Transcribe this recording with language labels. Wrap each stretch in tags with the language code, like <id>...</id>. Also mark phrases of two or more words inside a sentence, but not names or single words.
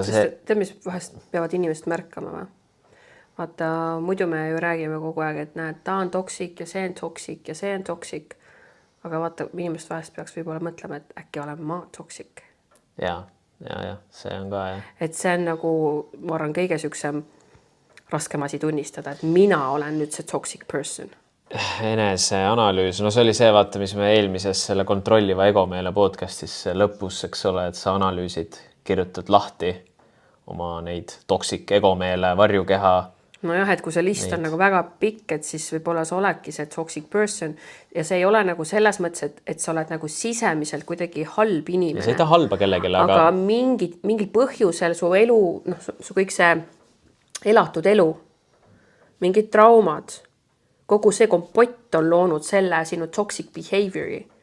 <et>Tead, mis vahest peavad inimesed märkama või? Vaata, muidu me ju räägime kogu aeg, et näed, ta on toksik ja see on toksik ja see on toksik. Aga vaata, inimest vahest peaks võib-olla mõtlema, et äkki olen ma toksik. Ja, see on ka, jah. Et see on nagu, ma arvan, kõige süksem raskem asi tunnistada, et mina olen nüüd see</et> <en>toxic person.</en> <et>Eneseanalüüs, see oli see, vaata, mis me eelmises selle kontrolliva egomeele podcastis lõpus, eks ole, et sa analüüsid, kirjutad lahti oma neid toksik egomeele, varjukeha. Nojah, et kui see list on nagu väga pikk, et siis võib-olla sa oledki see</et> <en>toxic person</en> <et>ja see ei ole nagu selles mõttes, et sa oled nagu sisemiselt kuidagi halb inimene. Ja see ei ta halba kellegile, aga mingil põhjusel su elu, su kõik see elatud elu, mingid traumad, kogu see kompott on loonud selle sinu</et> <en>toxic behaviori.</en>